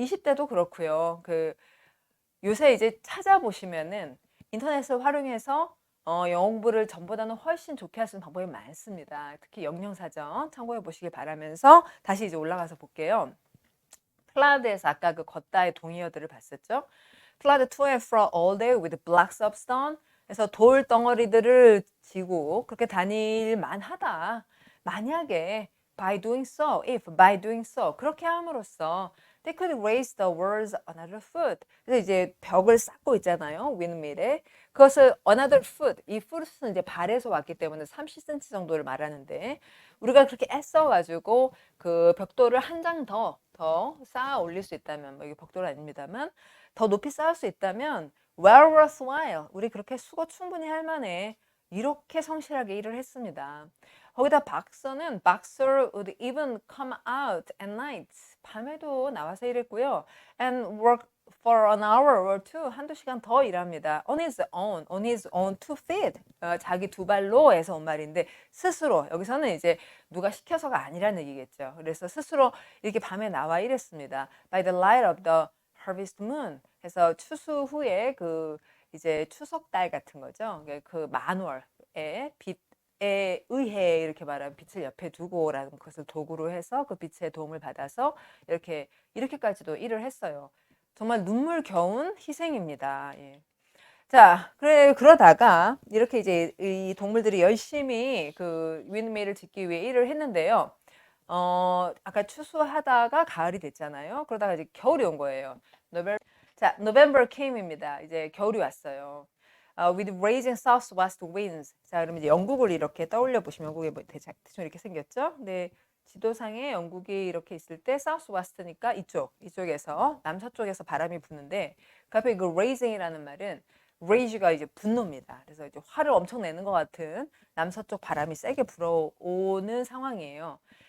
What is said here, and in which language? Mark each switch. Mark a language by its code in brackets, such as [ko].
[ko] 20대도 그렇고요. 요새 이제 찾아보시면은 인터넷을 활용해서 영어 공부를 전보다는 훨씬 좋게 할 수 있는 방법이 많습니다. 특히 영영사전 참고해 보시길 바라면서 다시 이제 올라가서 볼게요. 클라우드에서 아까 그 걷다의 동의어들을 봤었죠. [en] Flood to and fro all day with blocks of stone. [ko] 그래서 돌 덩어리들을 지고 그렇게 다닐 만하다. 만약에 [en] by doing so, if by doing so [ko] 그렇게 함으로써 [en] they could raise the world's another foot. [ko] 그래서 이제 벽을 쌓고 있잖아요. windmill에. 그것을 [en] another foot. [ko] 이 foot은 이제 발에서 왔기 때문에 30cm 정도를 말하는데 우리가 그렇게 애써가지고 그 벽돌을 한 장 더 쌓아 올릴 수 있다면, 뭐 이게 벽돌 아닙니다만 더 높이 쌓을 수 있다면 [en] well worthwhile. [ko] 우리 그렇게 수고 충분히 할 만해. 이렇게 성실하게 일을 했습니다. 거기다 [en] Boxer would even come out at night. [ko] 밤에도 나와서 일했고요. [en] And work for an hour or two. [ko] 한두 시간 더 일합니다. [en] On his own two feet. [ko] 자기 두 발로 해서 온 말인데 스스로. 여기서는 이제 누가 시켜서가 아니라는 얘기겠죠. 그래서 스스로 이렇게 밤에 나와 일했습니다. [en] By the light of the harvest moon. [ko] 해서 추수 후에 이제 추석달 같은 거죠. 그 만월의 빛에 의해 이렇게 말하면 빛을 옆에 두고라는 것을 도구로 해서 그 빛의 도움을 받아서 이렇게까지도 일을 했어요. 정말 눈물겨운 희생입니다. 예. 자, 그러다가 이렇게 이제 이 동물들이 열심히 그 윈드밀을 짓기 위해 일을 했는데요. 아까 추수하다가 가을이 됐잖아요. 그러다가 이제 겨울이 온 거예요. [en] November came [ko] 입니다. 이제 겨울이 왔어요. [en] With raging southwest winds. [ko] 자, 그러면 이제 영국을 이렇게 떠올려 보시면 영국에 뭐 대충 이렇게 생겼죠. 근데 지도상에 영국이 이렇게 있을 때 southwest니까 이쪽에서 남서쪽에서 바람이 부는데 갑자기 그 raging이라는 말은 rage가 이제 분노입니다. 그래서 이제 화를 엄청 내는 것 같은 남서쪽 바람이 세게 불어오는 상황이에요.